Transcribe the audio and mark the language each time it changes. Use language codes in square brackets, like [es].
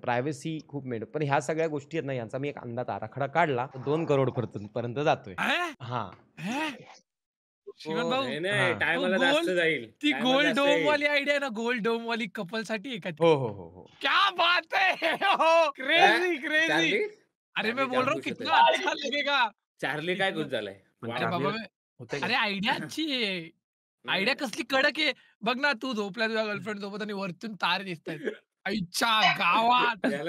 [mr] Privacy खूप पण ह्या सगळ्या गोष्टी आहेत ना, यांचा मी एक अंदाज आराखडा काढला 2 करोड पर्यंत जातोय. हा शिवन भाऊ टायमाला जास्त जाईल. ती गोल्ड डोम वाली आयडिया ना, गोल्ड डोम वाली कपल साठी आहे का? हो. [hi] क्या बात है, क्रेजी. अरे मैं बोल रहा हूँ कितना अच्छा लगेगा. [mr] चार्ली काय खुश झालाय. अरे बाबा अरे आयडिया अच्छी आहे. आयडिया कसली कडक आहे बघ ना. तू झोपला, तुझ्या गर्लफ्रेंड झोपत आणि वरतून तारे दिसतायत आईच्या गावात.